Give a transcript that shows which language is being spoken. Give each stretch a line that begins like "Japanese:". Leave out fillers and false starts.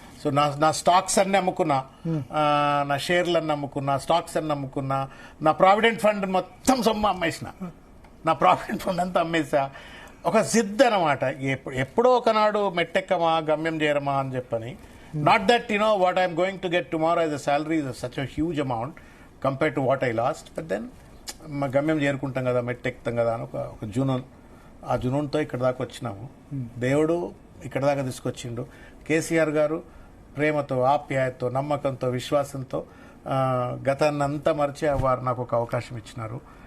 Telugu: So నా stocks అన్ని అమ్ముకున్నా, నా షేర్లు అన్ని అమ్ముకున్నా, స్టాక్స్ అన్ని అమ్ముకున్నా, నా ప్రావిడెంట్ ఫండ్ మొత్తం సొమ్ము అమ్మేసిన, నా ప్రావిడెంట్ ఫండ్ అంతా అమ్మేసా. ఒక జిద్ అనమాట, ఎప్పుడో ఒకనాడు మెట్టెక్కమా గమ్యం చేరమా అని చెప్పని.
English: Not that, what I'm going to get tomorrow as a salary is such a huge amount compared to what I lost. But then,
Telugu: మా గమ్యం చేరుకుంటాం కదా, మెట్టెక్కుతాం కదా అని ఒక జునూన్, ఆ జునూన్తో ఇక్కడ దాకా వచ్చినాము. దేవుడు ఇక్కడ దాకా తీసుకొచ్చిండు. కేసీఆర్ గారు ప్రేమతో, ఆప్యాయతతో, నమ్మకంతో, విశ్వాసంతో గతాన్నంతా మరిచి వారు నాకు ఒక అవకాశం ఇచ్చినారు.